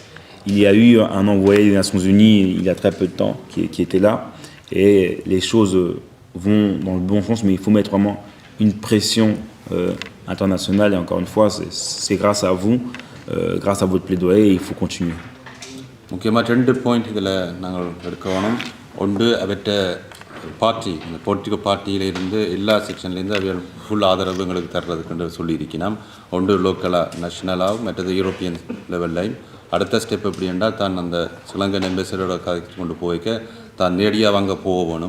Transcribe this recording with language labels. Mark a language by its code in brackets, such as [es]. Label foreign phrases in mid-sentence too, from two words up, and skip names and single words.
[fr] Il y a eu un envoyé des Nations Unies il y a très peu de temps qui était là, et les choses vont dans le bon sens, mais il faut mettre vraiment une pression internationale, et encore une fois, c'est grâce à vous, grâce à votre plaidoyer, et il faut continuer. [ta] முக்கியமாக 2 பாயிண்ட் இதில் நாங்கள் எடுக்கணும். ஒன்று அவற்ற பார்ட்டி, இந்த [en] political party [ta] எல்லா செக்ஷன்லேருந்து அவைகள் ஃபுல் ஆதரவு எங்களுக்கு தர்றதுக்குன்னு சொல்லியிருக்கணும். ஒன்று லோக்கலாக நேஷ்னலாகவும் மற்றது [en] European level. [ta] அடுத்த ஸ்டெப் எப்படி என்றால் தான் அந்த [en] Sri Lankan embassy [ta] கதைக்கு கொண்டு போய்க்க தான் நேரடியாக வாங்க போகணும்.